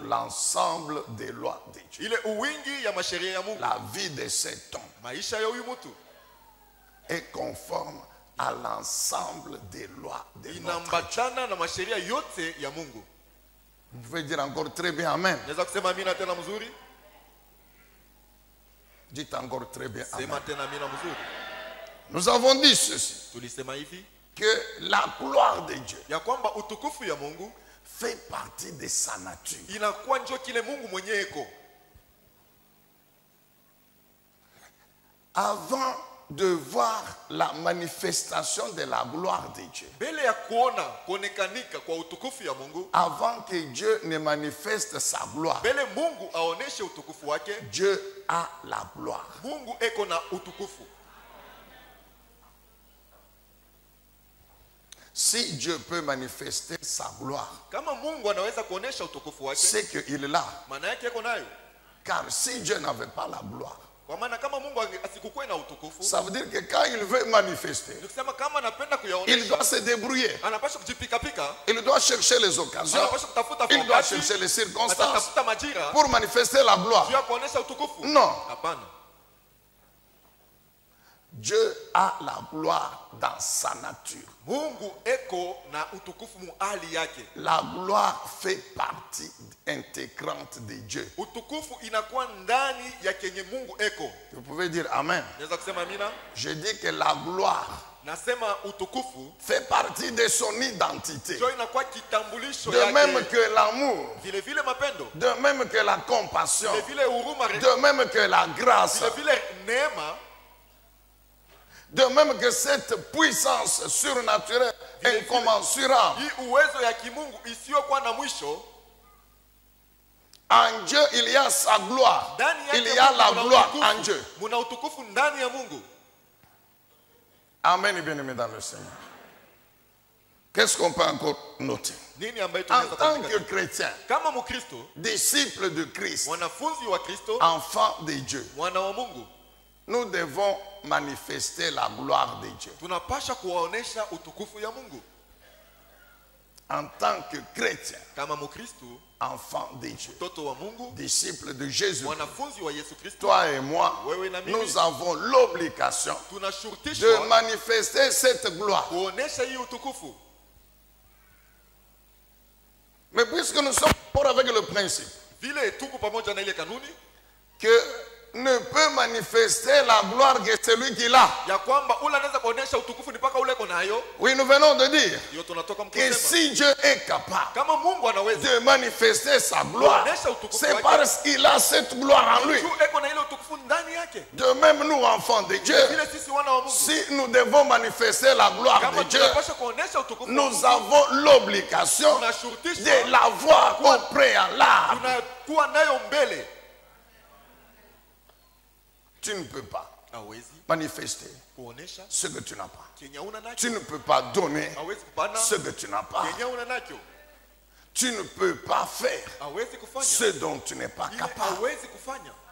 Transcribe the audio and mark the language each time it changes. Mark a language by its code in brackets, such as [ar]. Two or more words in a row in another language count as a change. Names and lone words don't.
[fr] L'ensemble des lois de Dieu. [sw] Ile uwingi ya masheria ya Mungu. [fr] La vie de cet homme [sw] Maisha ya huyu mtu [fr] est conforme à l'ensemble des lois de notre Dieu. [sw] inambatana na masheria yote ya Mungu. [fr] Vous pouvez dire encore très bien Amen. [sw] Naweza kusema amina tena mzuri? [fr] Dites encore très bien Amen. [sw] Sema tena amina mzuri. [fr] Nous avons dit ceci, [sw] Tulisema hivi [fr] que la gloire de Dieu [sw] ya kwamba utukufu ya Mungu [fr] fait partie de sa nature. [sw] inakuwa njo kile Mungu mwenyewe iko. [fr] Avant de voir la manifestation de la gloire de Dieu, [sw] Mbele ya kuonekanika kwa utukufu ya Mungu, [fr] avant que Dieu ne manifeste sa gloire, [sw] mbele Mungu aoneshe utukufu wake, [fr] Dieu a la gloire. [sw] Mungu eko na utukufu. [fr] Si Dieu peut manifester sa gloire, [sw] Kama Mungu anaweza kuonesha utukufu wake, [fr] c'est qu'il est là. [sw] maana yake eko nayo. [fr] Car si Dieu n'avait pas la gloire, [sw] Kwa maana kama Mungu asikukuwe na utukufu, [fr] ça veut dire que quand il veut manifester, [sw] nikisema kama anapenda [fr] il [sw] kuyaonesha, [fr] doit se débrouiller. [sw] anapaswa kujipika-pika, [fr] Il doit chercher les occasions. [sw] anapaswa kutafuta [fr] Il doit [sw] wakati, [fr] chercher les circonstances [sw] atatafuta majira [fr] pour manifester la gloire. [sw] juu ya kuonesha utukufu. [fr] Non. [sw] Hapana. [fr] Dieu a la gloire dans sa nature. [sw] Mungu eko na utukufu mu hali yake. [fr] La gloire fait partie intégrante de Dieu. [sw] Utukufu inakuwa ndani ya kenye Mungu eko. [fr] Vous pouvez dire Amen. [sw] Naweza kusema amina? [fr] Je dis que la gloire [sw] Nasema utukufu [fr] fait partie de son identité. [sw] ndio inakuwa kitambulisho [fr] De même [sw] yake. [fr] que l'amour, [sw] Vile vile mapendo, [fr] de même que la compassion, [sw] vile vile huruma, [fr] de même que la grâce, [sw] vile vile neema, [fr] de même que cette puissance surnaturelle incommensurable. [sw] hii uwezo ya kimungu isiyokuwa na mwisho. [fr] En Dieu, il y a sa gloire. [sw] Ndani yake [fr] Il y a la [sw] muna [fr] gloire [sw] utukufu. [fr] en Dieu. [sw] Muna utukufu ndani ya Mungu. [fr] Amen, bien-aimé dans le Seigneur. Qu'est-ce qu'on peut encore noter? [sw] Nini ambayo [fr] En [sw] tunaweza [fr] tant [sw] kuandika? [fr] que chrétien, [sw] Kama Mkristo, [fr] disciple de Christ, [sw] mwanafunzi wa Kristo, [fr] enfant de Dieu, [sw] mwana wa Mungu, [fr] nous devons manifester la gloire de Dieu. [sw] tunapasha kuwaonesha utukufu ya Mungu. [fr] En tant que chrétien, [sw] Kama Mkristo, [fr] enfant de Dieu, [sw] mtoto wa Mungu, [fr] disciple de Jésus, [sw] mwanafunzi wa Yesu Kristo, [fr] toi et moi, [sw] wewe na mimi, [fr] nous avons l'obligation de [sw] tunashurutishwa [fr] manifester cette gloire. [sw] kuonesha hii utukufu. [fr] Mais puisque nous sommes pour avec le principe [sw] Vile tuko pamoja na ile kanuni [fr] que ne peut manifester la gloire que celui qui l'a. [sw] ya kwamba ule anaweza kuonesha utukufu ni paka ule uko nayo. [fr] Oui, nous venons de dire [sw] Hiyo tunatoka [fr] que [sw] mkusema [fr] si Dieu est capable [sw] kama Mungu anaweza [fr] de manifester sa gloire, c'est parce qu'il a cette gloire en lui. [sw] tu eko na ile utukufu ndani yake. [fr] De même, nous, enfants de Dieu, [sw] Vile sisi wana wa Mungu [fr] si nous devons manifester la gloire [sw] kama [fr] de Dieu, [sw] tunapaswa kuonesha utukufu, [fr] nous avons l'obligation [sw] tunashurutishwa [fr] de l'avoir au préalable. [sw] tunakuwa nayo mbele. [fr] Tu ne peux pas [sw] Hawezi [fr] manifester [sw] kuonesha [fr] ce que tu n'as pas. [sw] kenye una nacho. [fr] Tu ne peux pas donner [sw] Hawezi kupana [fr] ce que tu n'as pas. [sw] kenye una nacho. [fr] Tu ne peux pas faire [sw] Hawezi kufanya [fr] ce dont tu n'es pas [sw] ile [fr] capable. [sw] hawezi kufanya.